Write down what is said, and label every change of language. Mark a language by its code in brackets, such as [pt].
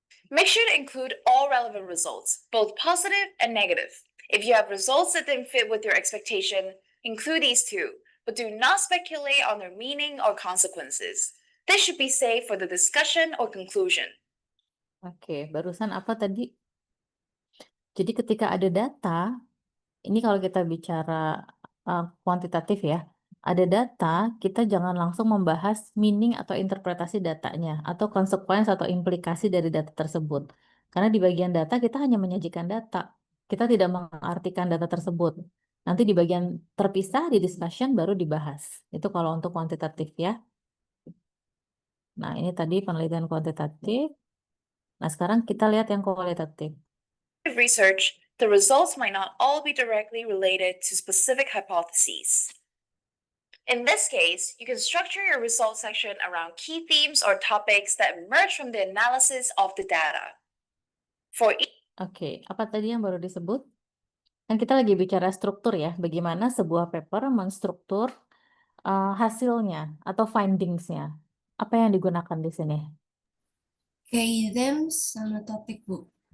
[en] Make sure to include all relevant results, both positive and negative. If you have results that didn't fit with your expectation, include these too, but do not speculate on their meaning or consequences. This should be saved for the discussion or conclusion. [id] Oke, barusan apa tadi? Jadi ketika ada data, ini kalau kita bicara kuantitatif ya, ada data, kita jangan langsung membahas meaning atau interpretasi datanya, atau konsekuensi atau implikasi dari data tersebut. Karena di bagian data kita hanya menyajikan data, kita tidak mengartikan data tersebut. Nanti di bagian terpisah di discussion baru dibahas. Itu kalau untuk kuantitatif ya. Nah, ini tadi penelitian kuantitatif. Nah, sekarang kita lihat yang kualitatif. [en] Research, the results might not all be directly related to specific hypotheses. In this case, you can structure your results section around key themes or topics that emerge from the analysis of the data. For [id] Oke, apa tadi yang baru disebut? Kan kita lagi bicara struktur ya, bagaimana sebuah paper menstruktur hasilnya atau findingsnya. Apa yang digunakan di sini? Key themes sama topik, Bu.